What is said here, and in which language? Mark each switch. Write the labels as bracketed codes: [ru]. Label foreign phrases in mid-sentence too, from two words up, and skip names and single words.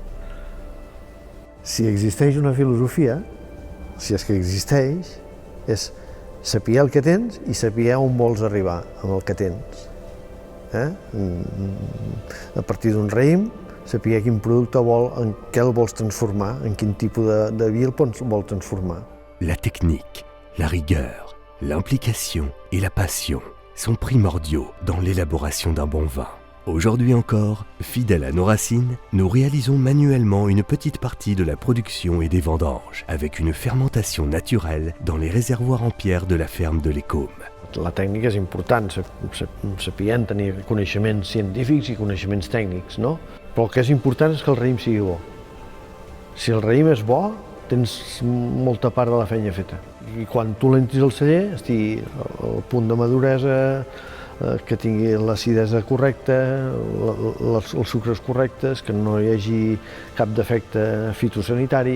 [ca] Si existeix una filosofia, si és que existeix, és saber el que tens i saber on vols arribar amb el que tens. A partir d'un raïm, saber quin producte en què el vols transformar, en quin tipus de vi el vols transformar. [fr] La technique, la rigueur, l'implication et la passion sont primordiaux dans l'élaboration d'un bon vin. Aujourd'hui encore, fidèles à nos racines, nous réalisons manuellement une petite partie de la production et des vendanges, avec une fermentation naturelle dans les réservoirs en pierre de la ferme de l'Écôme. [ca] La tècnica és important, sapiguem tenir coneixements científics i coneixements tècnics, no? Però el que és important és que el raïm sigui bo. Si el raïm és bo, tens molta part de la feina feta. I quan tu l'entris al celler, el punt de maduresa que tingui l'acidesa correcta, els sucres correctes, que no hi hagi cap defecte fitosanitari.